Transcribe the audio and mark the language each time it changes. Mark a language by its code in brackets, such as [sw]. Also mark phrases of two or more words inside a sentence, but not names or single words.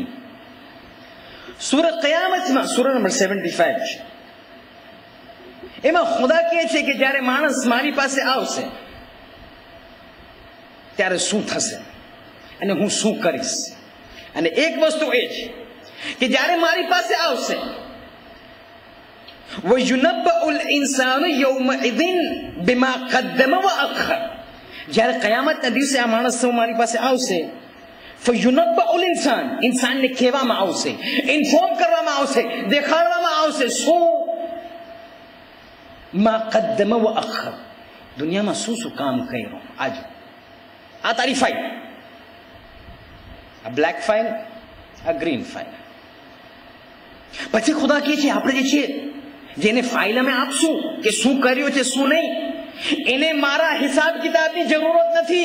[gu] સૂરે क़િયામતમાં સૂરા નંબર 75 છે. એમાં ખુદા કહે છે કે જ્યારે માણસ મારી પાસે આવશે ત્યારે શું થશે અને હું શું કરીશ. અને એક વસ્તુ એ છે કે જ્યારે મારી પાસે આવશે, [ar] وَيُنَبَّأُ الْإِنسَانُ يَوْمَئِذٍ بِمَا قَدَّمَ وَأَخَّرَ. [gu] જ્યારે કયામતના દિવસે આ માણસ મારી પાસે આવશે, [ar] فَيُنَبَّأُ الْإِنسَانُ, [gu] ઇન્સાનને કહેવામાં આવશે, ઇન્ફોર્મ કરવામાં આવશે, દેખાડવામાં આવશે શું? [ar] مَا قَدَّمَ وَأَخَّرَ, [gu] દુનિયામાં શું શું કામ કર્યું. આજે આ તારી ફાઇલ, આ બ્લેક ફાઇલ, આ ગ્રીન ફાઇલ. પછી ખુદા કહે છે આપણે જે છે જેને ફાઇલ અમે આપશું કે શું કર્યું છે શું નહીં, એને મારા હિસાબ કિતાબની જરૂરત નથી.